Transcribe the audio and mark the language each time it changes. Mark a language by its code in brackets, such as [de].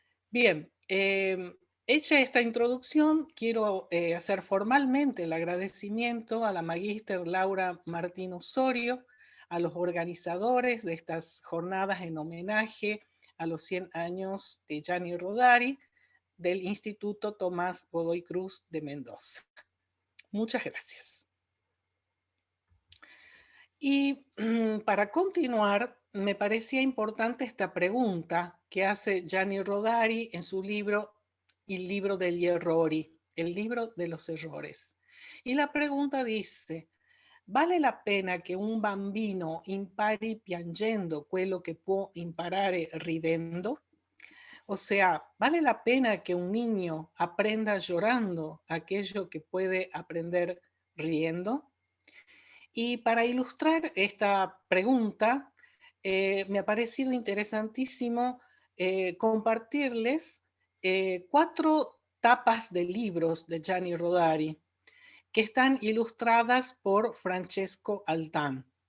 [es] Bien, hecha esta introducción, quiero hacer formalmente el agradecimiento a la magíster Laura Martín Osorio, a los organizadores de estas jornadas en homenaje a los 100 años de Gianni Rodari, del Instituto Tomás Godoy Cruz de Mendoza. Muchas gracias. Y para continuar, me parecía importante esta pregunta que hace Gianni Rodari en su libro Il libro degli errori, el libro de los errores. [it] Y la pregunta dice: vale la pena che un bambino impari piangendo quello che può imparare ridendo? [es] O sea, ¿vale la pena que un niño aprenda llorando aquello que puede aprender riendo? Y para ilustrar esta pregunta, me ha parecido interesantísimo compartirles 4 tapas de libros de Gianni Rodari que están ilustradas por Francesco Altán.